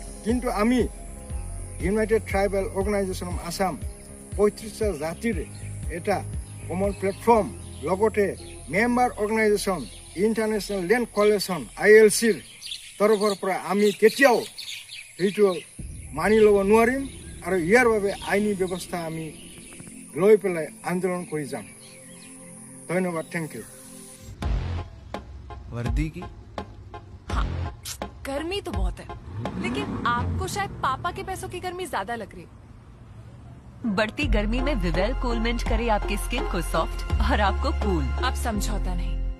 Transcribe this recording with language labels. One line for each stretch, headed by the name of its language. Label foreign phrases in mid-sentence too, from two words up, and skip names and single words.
Assamese: কিন্তু আমি ইউনাইটেড ট্ৰাইবেল অৰ্গেনাইজেশ্যন অফ আছাম 35টা জাতিৰ এটা
English: common platform,
Assamese: লগতে
English: member organization
Assamese: ইণ্টাৰনেশ্যনেল লেণ্ড কলিউশ্যন ILCৰ তৰফৰ পৰা আমি কেতিয়াও সেইটো মানি ল'ব নোৱাৰিম, আৰু ইয়াৰ বাবে আইনী ব্যৱস্থা আমি লৈ পেলাই আন্দোলন কৰি যাম। ধন্যবাদ,
English: thank you.
Hindi: वर्दी की हाँ, गर्मी तो बहुत है, लेकिन आपको शायद पापा के पैसों की गर्मी ज्यादा लग रही है। बढ़ती गर्मी में विवेल कूल मिंट करे आपकी स्किन को सॉफ्ट और आपको कूल। अब समझौता नहीं।